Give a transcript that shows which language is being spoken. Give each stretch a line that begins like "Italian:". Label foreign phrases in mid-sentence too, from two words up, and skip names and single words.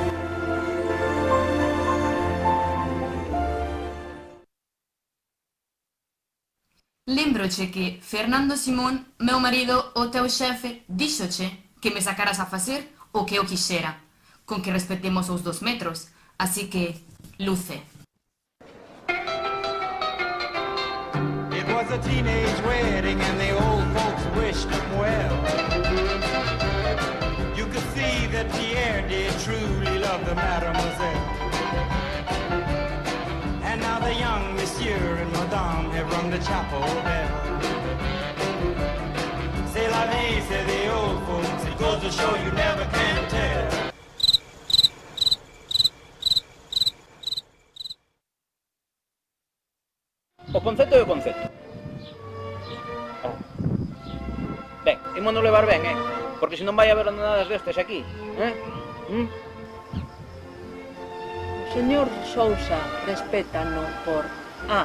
Galician: Lembroche que Fernando Simón, meu marido, o teu xefe, díxoche que me sacaras a facer o que eu quixera, con que respetemos os 2 metros, así que, luce.
English: It was a teenage wedding and the old folks wished them well. You could see that Pierre did truly love the mademoiselle. And now the young monsieur and madame have rung the chapel bell.
French: C'est la vie,
English: say the old folks, it goes to show you never can tell.
Galician: O concepto é o concepto. Ben, imos non levar ben, porque se non vai haber nada destes aquí, O señor Sousa respétano por A.